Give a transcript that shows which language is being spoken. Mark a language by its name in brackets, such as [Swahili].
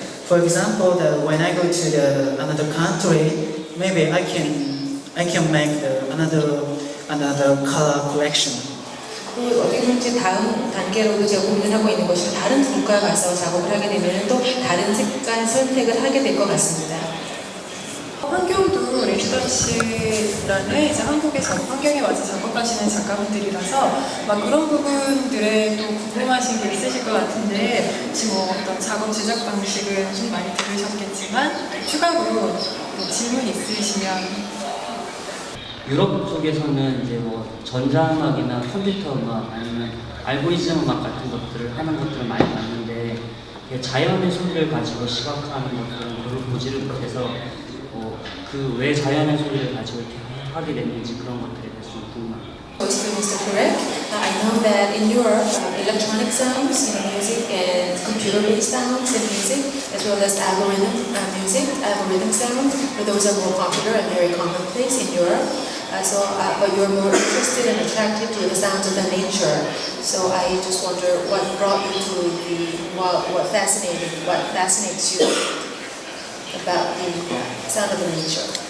[English] For example, when I go to another country, maybe I can make another color collection. [Korean] 어떻게 보면 이제 다음 단계로도 제가 고민하고 있는 것이 다른 국가에 가서 작업을 하게 되면 또 다른 색깔 선택을 하게 될 것 같습니다. 환경도 레지던시라는 이제 한국에서 환경에 맞춰 작업하시는 작가분들이라서 막 그런 부분들에 또 궁금하신 게 있으실 것 같은데 혹시 뭐 어떤 작업 제작 방식은 좀 많이 들으셨겠지만 추가로 질문 있으시면 유럽 쪽에서는 이제 뭐 전자음악이나 컴퓨터 음악 아니면 알고리즘 음악 같은 것들을 하는 것들을 많이 봤는데 이게 자연의 소리를 가지고 시각화하는 것들은 별로 보지를 못해서 그 왜 자연의 소리를 가지고 이렇게 하게 됐는지 그런 것들에 대해서 좀 궁금합니다. [English] Mr. Correct. I know that in Europe, electronic sounds, music and computer-based sounds in music, as well as algorithm sounds, those are more popular and very commonplace in Europe. But you're more interested and attracted to the sounds of the nature. So I just wonder what brought you to what fascinates you about the sound of the nature.